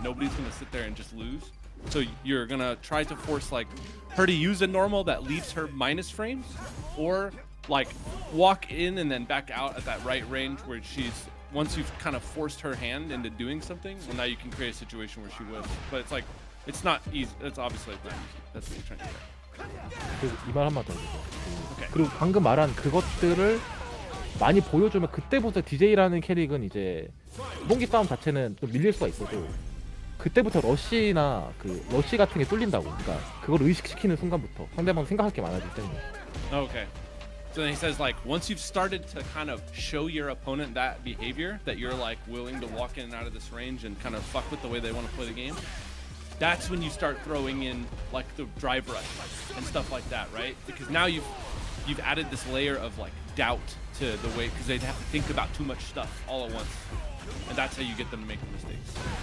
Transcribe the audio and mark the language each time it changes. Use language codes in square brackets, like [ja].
[en] Nobody's gonna sit there and just lose. So you're gonna try to force like her to use a normal that leaves her minus frames, or like walk in and then back out at that right range where once you've kind of forced her hand into doing something, well now you can create a situation where she will. But it's like it's not easy. It's obviously not easy. That's what he's trying to say. [ko] 이 말 한번 더 해주세요. 오케이. 그리고 방금 말한 그것들을 많이 보여주면 그때부터 DJ라는 캐릭은 이제 기본기 싸움 자체는 좀 밀릴 수가 있어도 그때부터 러시 같은 게 뚫린다고. 그러니까 그걸 의식시키는 순간부터 상대방 생각할 게 많아지기 때문에. [en] Okay. So then he says like once you've started to kind of show your opponent that behavior, that you're like willing to walk in and out of this range and kind of fuck with the way they want to play the game, that's when you start throwing in like the drive rush and stuff like that, right? Because now you've added this layer of like doubt to the way, because they'd have to think about too much stuff all at once, and that's how you get them to make the mistakes.